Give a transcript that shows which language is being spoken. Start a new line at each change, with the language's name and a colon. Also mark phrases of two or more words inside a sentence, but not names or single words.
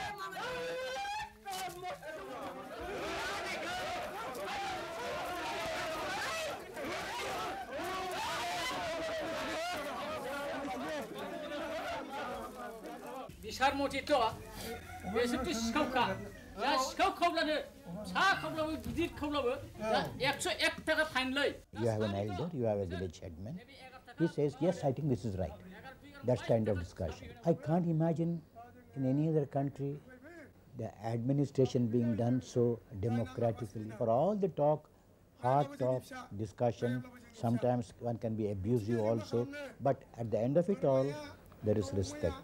Bodo: बिसार मथेथ' बेसोरथ' सिखावखा दा सिखाव खावब्लानो सा खावब्लाबो गिदिर खावब्लाबो 101 थाखा फाइनलै
English: You have an elder, you have a village headman. He says, yes, I think this is right. That's kind of discussion. I can't imagine in any other country the administration being done so democratically. For all the talk, hard talk, discussion, sometimes one can be abusive also, but at the end of it all, there is respect.